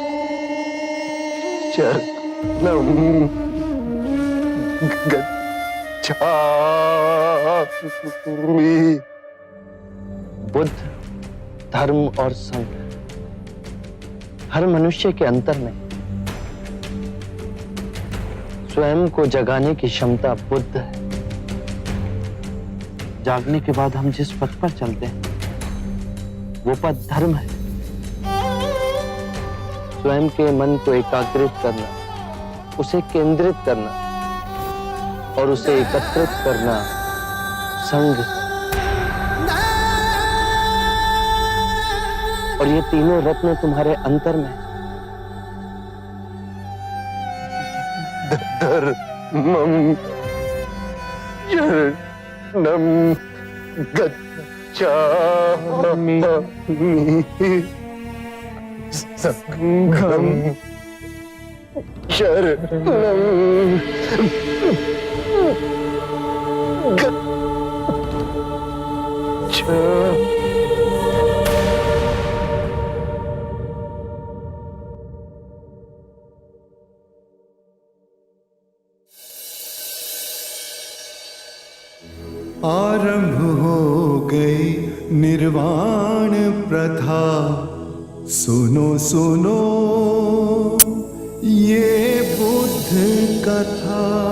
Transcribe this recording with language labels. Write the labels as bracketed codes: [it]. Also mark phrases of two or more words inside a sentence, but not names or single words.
[pi] शरणं [hi] बुद्ध, धर्म और संघ हर मनुष्य के अंतर में स्वयं को जगाने की क्षमता बुद्ध है। जागने के बाद हम जिस पथ पर चलते हैं वो पथ धर्म है। स्वयं के मन को एकाग्रित करना, उसे केंद्रित करना और उसे एकत्रित करना संघ। और ये तीनों रत्न तुम्हारे अंतर में [pi] धर्मं शरणं गच्छामि संघं शरणं गच्छामि। [hi] आरंभ हो गई निर्वाण प्रथा, सुनो सुनो ये बुद्ध कथा।